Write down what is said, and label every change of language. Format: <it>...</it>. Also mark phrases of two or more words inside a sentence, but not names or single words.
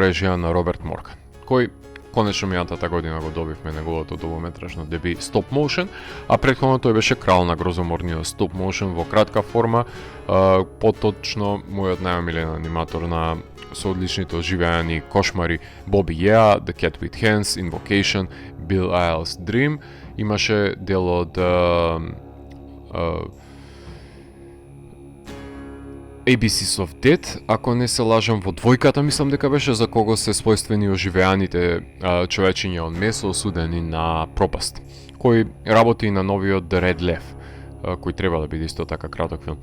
<mk>режија на Роберт Морган, кој конечно мијатата година го добивме неговото долгометражно деби Stop Motion, а претходно тој беше крал на грозоморниот</mk> <en>Stop Motion</en> <mk>во кратка форма, поточно мојот најомилен аниматор на со одличните оживеани кошмари Bobby Yeah, The Cat with Hands, Invocation, Bill Isles Dream, имаше дел од ABCs of Death, ако не се лажам, во двојката мислам дека беше за кого се својствени оживеаните човечиња од месо осудени на пропаст, кој работи и на новиот The Red Leaf, кој треба да биде исто така краток филм.</mk>